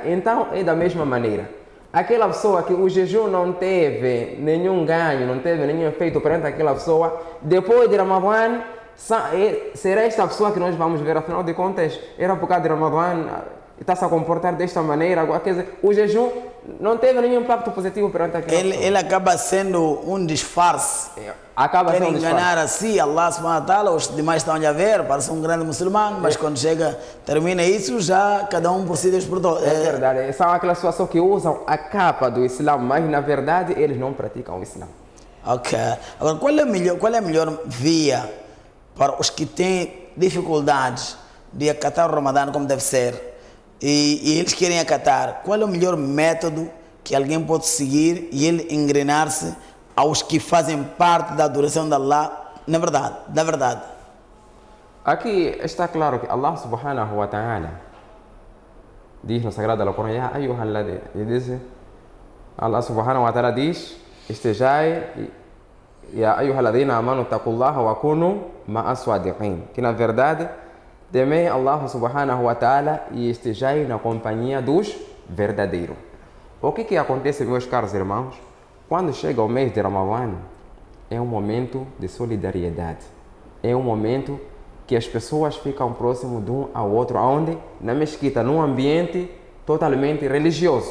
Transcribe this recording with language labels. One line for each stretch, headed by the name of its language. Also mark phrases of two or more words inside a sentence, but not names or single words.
Portuguese: Então, é da mesma maneira. Aquela pessoa que o jejum não teve nenhum ganho, não teve nenhum efeito perante aquela pessoa, depois de Ramadã, será esta pessoa que nós vamos ver, afinal de contas, era por causa de Ramadã, está-se a comportar desta maneira. Quer dizer, o jejum não teve nenhum impacto positivo perante aquela pessoa. Ele acaba sendo um disfarce. Acaba Quer sendo um enganar assim
Arabic: الله سبحانه وتعالى,
Portuguese: os demais estão a ver, parece um grande muçulmano, mas quando termina isso, já cada um por si, Deus por todos. É verdade, são aquelas pessoas que usam a capa do Islã, mas na verdade eles não praticam o Islã. Ok. Agora, qual é a melhor via para os que têm dificuldades de acatar o Ramadã como deve ser e eles querem acatar? Qual é o melhor método que alguém pode seguir e ele engrenar-se aos que fazem parte da adoração de Allah, na verdade? Aqui está claro que
Arabic: الله سبحانه وتعالى
Portuguese: diz no Sagrado Alcorão,
Arabic: يا أيها الذين, diz, الله سبحانه وتعالى
Portuguese: diz, estejai,
Arabic: يا أيها الذين آمنوا اتقوا الله وكونوا مع الصادقين,
Portuguese: que na verdade temei
Arabic: الله سبحانه وتعالى
Portuguese: e estejai na companhia dos verdadeiros. O que acontece, meus caros irmãos? Quando chega o mês de Ramadã, é um momento de solidariedade. É um momento que as pessoas ficam próximos de um ao outro, onde? Na mesquita, num ambiente totalmente religioso.